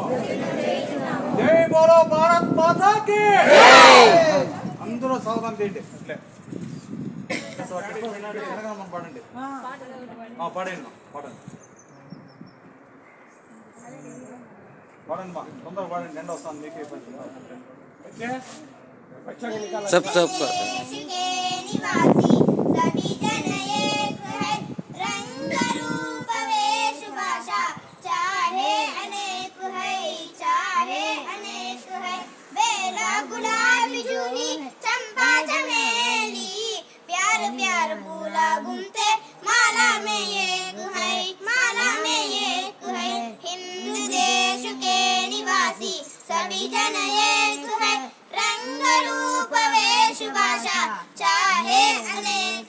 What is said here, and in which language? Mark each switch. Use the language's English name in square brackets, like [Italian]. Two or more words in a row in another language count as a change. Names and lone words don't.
[Hindi] जय बोलो भारत माता की. [Telugu] అందరూ సాధన చేయండి. అట్లే పాడండి పాడండి పాడండి మా తొందరగా పాడండి. ఎండ వస్తాను మీకే [Hindi] सब सब गुलाबी जूही चंपा चमेली प्यार प्यार फूला घूमते माला में एक है माला में एक है हिंद देश के निवासी सभी जन एक है रंग रूप वेश भाषा चाहे अनेक